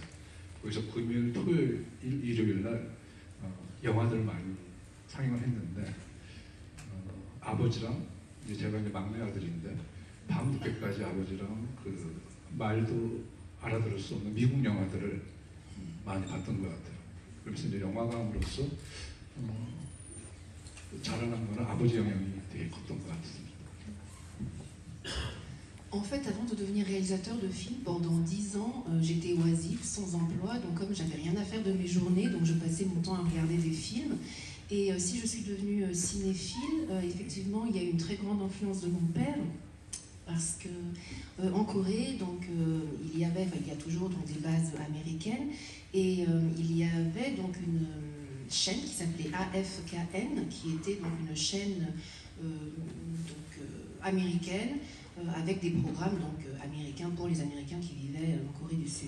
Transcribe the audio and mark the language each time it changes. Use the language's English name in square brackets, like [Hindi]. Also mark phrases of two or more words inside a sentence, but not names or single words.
[Korean] 거기서 금요일, 토요일, 일요일 날 영화들을 많이 상영을 했는데, 아버지랑 이제 제가 이제 막내 아들인데 밤늦게까지 아버지랑 그 말도 알아들을 수 없는 미국 영화들을 많이 봤던 것 같아요. 그래서 이제 영화감으로서 자라난 거는 아버지 영향이 되게 컸던 것 같습니다. [French] En fait, avant de devenir réalisateur de films, pendant 10 ans, j'étais oisive, sans emploi, donc comme j'avais rien à faire de mes journées, donc je passais mon temps à regarder des films. Et si je suis devenue cinéphile, effectivement, il y a eu une très grande influence de mon père, parce que en Corée, donc il y a toujours donc, des bases américaines, et il y avait donc une chaîne qui s'appelait AFKN, qui était donc une chaîne américaine, avec des programmes donc, américains pour les Américains qui vivaient en Corée du Sud.